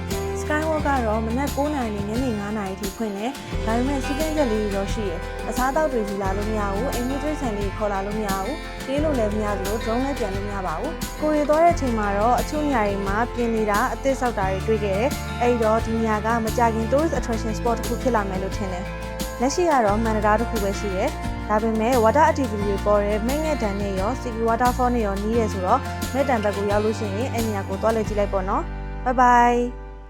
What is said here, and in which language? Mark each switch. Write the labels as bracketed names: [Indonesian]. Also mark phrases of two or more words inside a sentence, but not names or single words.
[Burmese] Skywalk ကတော့မနက်9:00နာရီနဲ့ညနေ9:00နာရီထိဖွင့်တယ်။ဒါပေမဲ့စီးကင်းချက်လေးတွေတော့ရှိတယ်။အစားအသောက်တွေယူလာလို့မ ရဘူး။အိမ်ကြီးတွေဆန်လေးခေါ်လာလို့မရဘူး။ပြေးလို့လည်းမရဘူးလို့ drone လည်းပြန်လို့မရပါဘူး။ကိုရီသွားတဲ့အချိန်မှာတော့အချို့နေရာတွေမှာပြင်နေတာအသစ်ဆောက်တာတွေတွေ့ခဲ့တယ်။အဲဒီတော့ဒီနေရာကမကြခင် [English] tourist attraction spot [Burmese] တစ်ခုဖြစ်လာမယ်လို့ထင်တယ်။လက်ရှိကတော့မှန်တရားတစ်ခုပဲရှိတယ်။ဒါပေမဲ့ [English] water activity [Burmese] တွေပေါ်တဲ့မဲငက်တန်နဲ့ရော Siki waterfall နဲ့ရောနီးရဲဆိုတော့မဲတန်ဘက်ကိုရောက်လို့ရှိရင်အဲ့နေရာကိုသွားလေကြည့်လိုက်ပေါ့နော်။ [English] Bye bye